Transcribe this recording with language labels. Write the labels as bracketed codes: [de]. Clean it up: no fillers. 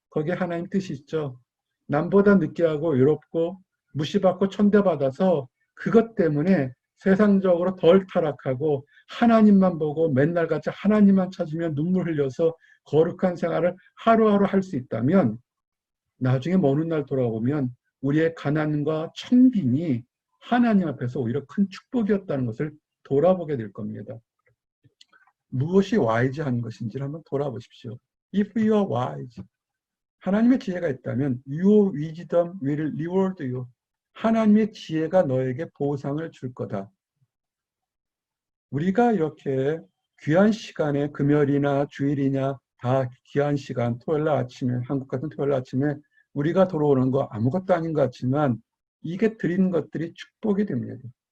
[ko] 거기에 하나님 뜻이 있죠. 남보다 늦게 하고 외롭고 무시받고 천대받아서 그것 때문에 세상적으로 덜 타락하고 하나님만 보고 맨날 같이 하나님만 찾으면 눈물 흘려서 거룩한 생활을 하루하루 할 수 있다면 나중에 먼 날 돌아보면 우리의 가난과 청빈이 하나님 앞에서 오히려 큰 축복이었다는 것을 돌아보게 될 겁니다. 무엇이 와이즈한 것인지를 한번 돌아보십시오. [en] If you are wise, [ko] 하나님의 지혜가 있다면 [en] your wisdom will reward you. [ko] 하나님의 지혜가 너에게 보상을 줄 거다. 우리가 이렇게 귀한 시간에 금요일이나 주일이냐 다 귀한 시간 토요일 날 아침에 한국 같은 토요일 날 아침에 우리가 돌아오는 거 아무것도 아닌 것 같지만 이게 드린 것들이 축복이 됩니다.